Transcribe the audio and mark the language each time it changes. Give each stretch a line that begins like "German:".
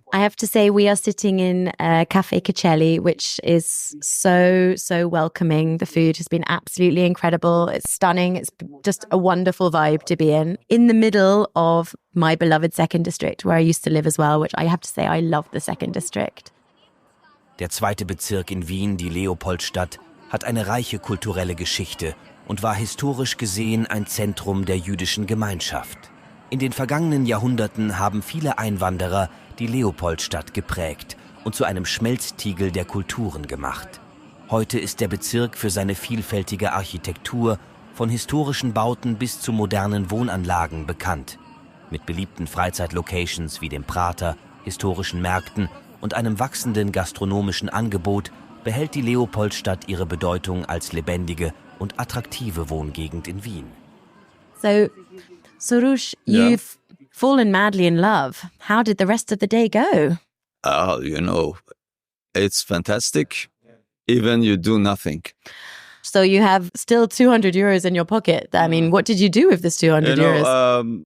English: I have to say, we are sitting in Café Katscheli, which is so, so welcoming. The food has been absolutely incredible. It's stunning. It's just a wonderful vibe to be in the middle of my beloved second district, where I used to live as well, which I have to say, I love the second district.
German: Der zweite Bezirk in Wien, die Leopoldstadt, hat eine reiche kulturelle Geschichte und war historisch gesehen ein Zentrum der jüdischen Gemeinschaft. In den vergangenen Jahrhunderten haben viele Einwanderer die Leopoldstadt geprägt und zu einem Schmelztiegel der Kulturen gemacht. Heute ist der Bezirk für seine vielfältige Architektur, von historischen Bauten bis zu modernen Wohnanlagen bekannt, mit beliebten Freizeitlocations wie dem Prater, historischen Märkten und einem wachsenden gastronomischen Angebot behält die Leopoldstadt ihre Bedeutung als lebendige und attraktive Wohngegend in Wien.
English: So, Soroosh, you've fallen madly in love. How did the rest of the day go? You know, it's fantastic. Even you do nothing. So you have still 200 euros in your pocket. I mean, what did you do with this 200 euros?